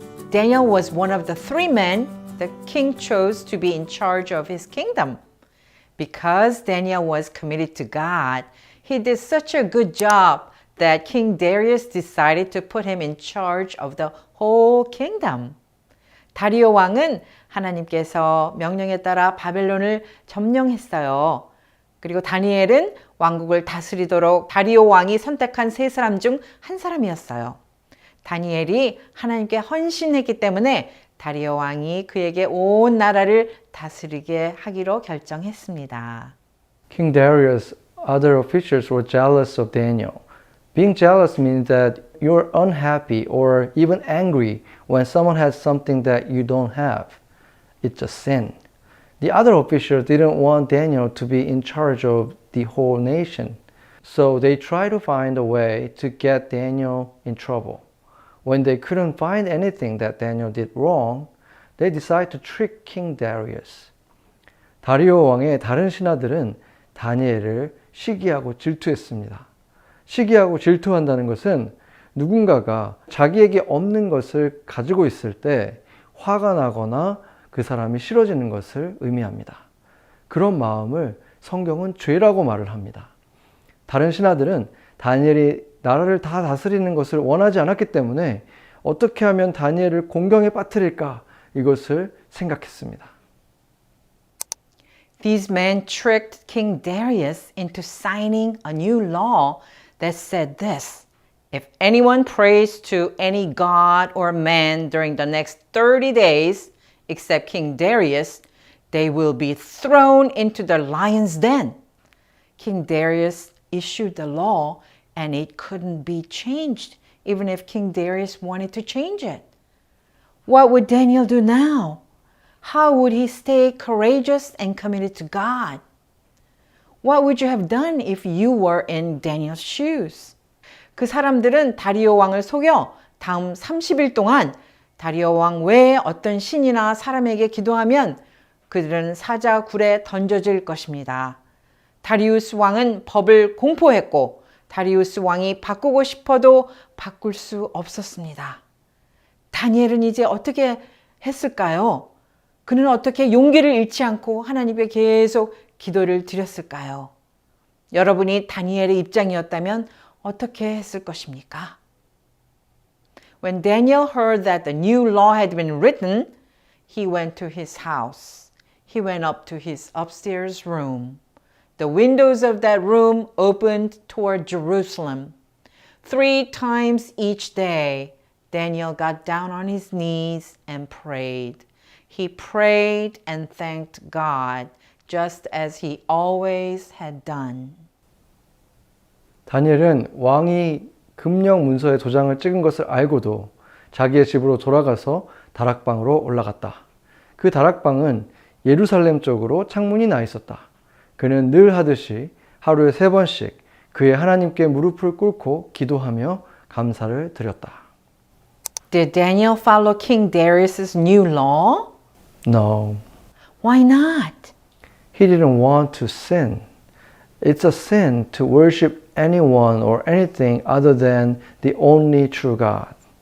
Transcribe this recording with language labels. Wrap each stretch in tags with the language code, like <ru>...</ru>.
<en>Daniel was one of the 3 men the king chose to be in charge of his kingdom. Because Daniel was committed to God, he did such a good job that King Darius decided to put him in charge of the whole kingdom.</en> <ko>다리오 왕은 하나님께서 명령에 따라 바벨론을 점령했어요. 그리고 다니엘은 왕국을 다스리도록 다리오 왕이 선택한 3사람 중 한 사람이었어요. 다니엘이 하나님께 헌신했기 때문에 다리오 왕이 그에게 온 나라를 다스리게 하기로 결정했습니다.</ko> <en>King Darius' other officials were jealous of Daniel. Being jealous means that you're unhappy or even angry when someone has something that you don't have. It's a sin. The other officials didn't want Daniel to be in charge of the whole nation. So they tried to find a way to get Daniel in trouble. When they couldn't find anything that Daniel did wrong, they decided to trick King Darius.</en> <ko>다리오 왕의 다른 신하들은 다니엘을 시기하고 질투했습니다. 시기하고 질투한다는 것은 누군가가 자기에게 없는 것을 가지고 있을 때 화가 나거나 그 사람이 싫어지는 것을 의미합니다. 그런 마음을 성경은 죄라고 말을 합니다. 다른 신하들은 다니엘이 나라를 다 다스리는 것을 원하지 않았기 때문에 어떻게 하면 다니엘을 공경에 빠뜨릴까 이것을 생각했습니다.</ko> <en>These men tricked King Darius into signing a new law that said this: if anyone prays to any god or man during the next 30 days, except King Darius, they will be thrown into the lion's den. King Darius issued the law and it couldn't be changed, even if King Darius wanted to change it. What would Daniel do now? How would he stay courageous and committed to God? What would you have done if you were in Daniel's shoes?</en> <ko>그 사람들은 다리오 왕을 속여 다음 30일 동안 다리오 왕 외에 어떤 신이나 사람에게 기도하면 그들은 사자굴에 던져질 것입니다. 다리우스 왕은 법을 공포했고 다리우스 왕이 바꾸고 싶어도 바꿀 수 없었습니다. 다니엘은 이제 어떻게 했을까요? 그는 어떻게 용기를 잃지 않고 하나님께 계속 기도를 드렸을까요? 여러분이 다니엘의 입장이었다면 어떻게 했을 것입니까?</ko> <en>When Daniel heard that the new law had been written, he went to his house. He went up to his upstairs room. The windows of that room opened toward Jerusalem. 3 times each day, Daniel got down on his knees and prayed. He prayed and thanked God, just as he always had done.</en> <ko>다니엘은 왕이 금령 문서에 도장을 찍은 것을 알고도 자기의 집으로 돌아가서 다락방으로 올라갔다. 그 다락방은 예루살렘 쪽으로 창문이 나 있었다. 그는 늘 하듯이 하루에 3번씩 그의 하나님께 무릎을 꿇고 기도하며 감사를 드렸다.</ko> <en>Did Daniel follow King Darius's new law? No, Why not? he didn't want to sin. It's a sin to worship anyone or anything other than the only true God.</en>